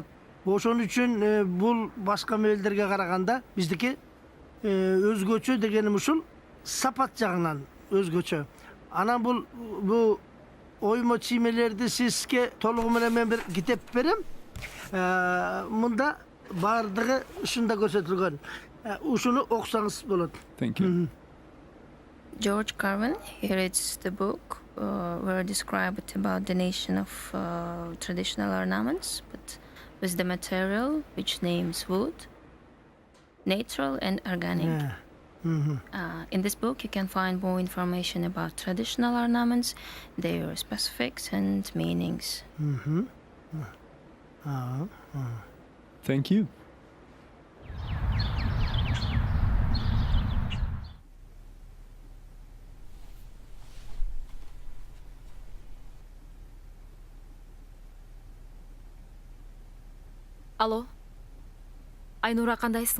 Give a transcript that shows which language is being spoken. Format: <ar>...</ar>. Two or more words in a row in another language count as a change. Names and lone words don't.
<ky>Ошон үчүн бул башка мебелдерге караганда биздики өзгөчө дегеним ушул сапат жагынан өзгөчө. Анан бул оймо чиймелерди сизге толугу менен мен бир китеп берем. Мында бардыгы ушунда көрсөтүлгөн. Ушуну окусаңыз болот.</ky> <en>Thank you. George Carvin, here is the book where described about the nation of traditional ornaments, but with the material which names wood, natural and organic. In this book you can find more information about traditional ornaments, their specifics and meanings. Thank you.</en> <ky>Алло. Айнура, кандайсың?</ky>